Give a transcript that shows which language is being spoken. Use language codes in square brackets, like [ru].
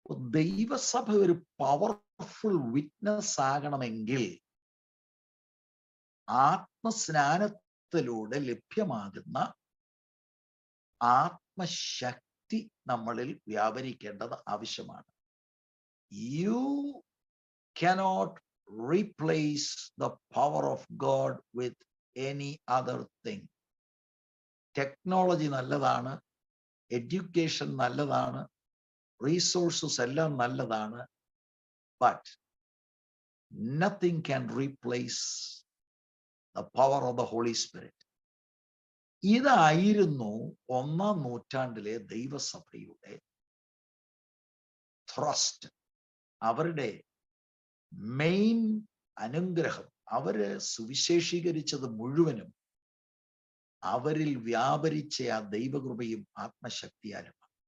[ml] ദൈവസഭ ഒരു powerful witness ആകണമെങ്കിൽ ആത്മസ്നാനത്തിലൂടെ ലഭ്യമാകുന്ന ആത്മശക്തി നമ്മളിൽ വ്യാപരിക്കേണ്ടത് ആവശ്യമാണ്. [en] You cannot replace the power of God with any other thing. [ml] Technology നല്ലതാണ്, എഡ്യൂക്കേഷൻ നല്ലതാണ്, റിസോഴ്സസ് എല്ലാം നല്ലതാണ്, but [en] nothing can replace the power of the Holy Spirit. [ml] ഇതായിരുന്നു 1-ാം നൂറ്റാണ്ടിലെ ദൈവസഭയുടെ ത്രസ്റ്റ്. അവരുടെ മെയിൻ അനുഗ്രഹം, അവര് സുവിശേഷീകരിച്ചത് മുഴുവനും അവരിൽ വ്യാപരിച്ച ആ ദൈവകൃപയും ആത്മശക്തിയാലുമാണ്.